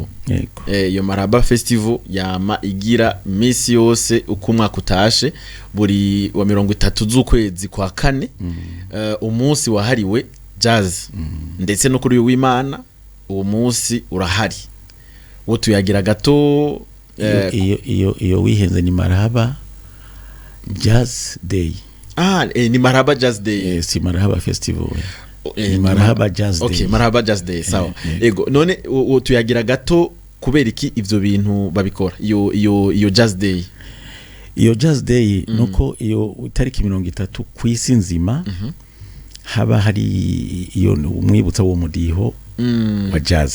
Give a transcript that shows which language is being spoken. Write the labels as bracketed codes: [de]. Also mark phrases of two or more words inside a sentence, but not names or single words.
[rn] Iyo Marhaba Festival yama igira misi yose uko umwaka utashe buri wa 30 z'ukwezi kwa kane. Umunsi wahariwe jazz ndetse no kuri w'Imana uwo munsi urahari. Wo tuyagira gato iyo wihenze ni Marhaba Jazz Day. Ni Marhaba Jazz Day. Si Marhaba Festival. Ni Marhaba Jazz Day. Okay, Marhaba Jazz Day. Sawa. Ego none tuyagira gato kubera iki ivyo bintu babikora iyo Jazz Day. Iyo Jazz Day nuko iyo tariki 30 kwisi nzima haba hari iyo umwibutsa wo mudiho wa jazz.